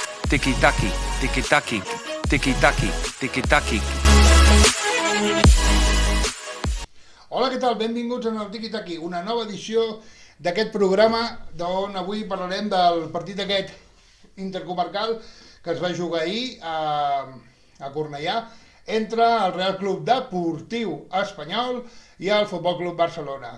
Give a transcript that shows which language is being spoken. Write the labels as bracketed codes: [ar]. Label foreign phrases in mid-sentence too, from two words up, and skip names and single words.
[ca] Tiki-taki, tiki-taki, tiki-taki, tiki-taki. Hola, què tal? Benvinguts en el Tiki-taki, una nova edició d'aquest programa d'on avui parlarem del partit aquest intercomarcal que es va jugar ahir a Cornellà entre el Real Club Deportiu Espanyol i el Futbol Club Barcelona.